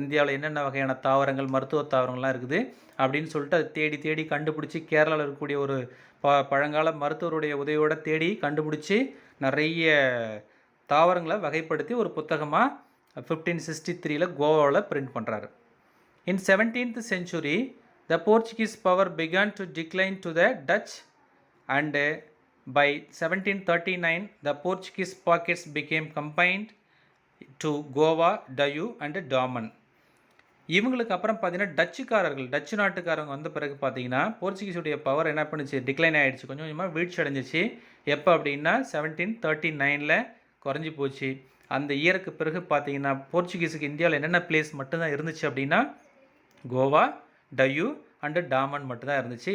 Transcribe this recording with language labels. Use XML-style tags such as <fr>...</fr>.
<ta>இந்தியாவில் என்னென்ன வகையான தாவரங்கள் மருத்துவ தாவரங்கள்லாம் இருக்குது அப்படின்னு சொல்லிட்டு அதை தேடி தேடி கண்டுபிடிச்சி கேரளாவில் இருக்கக்கூடிய ஒரு பழங்கால மருத்துவருடைய உதவியோடு தேடி கண்டுபிடிச்சி நிறைய தாவரங்களை வகைப்படுத்தி ஒரு புத்தகமாக 1563 கோவாவில் பிரிண்ட் பண்ணுறாரு.</ta> <en>In 17th century the Portuguese power began to decline to the Dutch and by 1739 the Portuguese pockets became combined to Goa, Diu and Daman.</en> <ta>இவங்களுக்கு அப்புறம் பார்த்தீங்கன்னா டச்சு நாட்டுக்காரங்க வந்த பிறகு பார்த்தீங்கன்னா போர்ச்சுகீஸுடைய பவர் என்ன பண்ணுச்சு, டிக்ளைன் ஆகிடுச்சு, கொஞ்சம் கொஞ்சமாக வீழ்ச்சி அடைஞ்சிச்சு. எப்போ அப்படின்னா 1739 குறைஞ்சி போச்சு. அந்த இயருக்கு பிறகு பார்த்தீங்கன்னா போர்ச்சுகீஸுக்கு இந்தியாவில் என்னென்ன பிளேஸ் மட்டும்தான் இருந்துச்சு அப்படின்னா கோவா, டையூ அண்டு டாமன் மட்டும்தான் இருந்துச்சு.</ta>